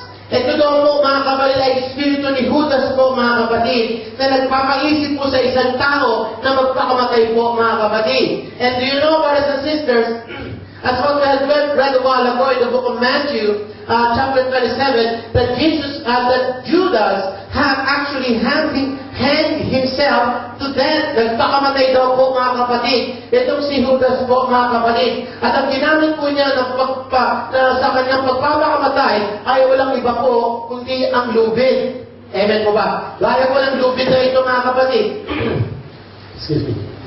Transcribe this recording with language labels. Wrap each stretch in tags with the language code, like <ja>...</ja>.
<tl>Ito daw po mga kapatid ay espiritu ni Judas po mga kapatid, na nagpapaisip po sa isang tao na magpakamatay po mga kapatid.</tl> <en>And do you know, brothers and sisters, as what we have read a while ago in the book of Matthew, chapter 27, that Judas had actually hanged himself to death.</en> <tl>Nagpakamatay daw po mga kapatid. Itong si Judas po mga kapatid. At ang ginamit po niya sa kanyang pagpapakamatay ay walang iba po kundi ang lubid. Amen po ba? Gaya po ng lubid na ito mga kapatid.</tl> <en>Excuse me.</en>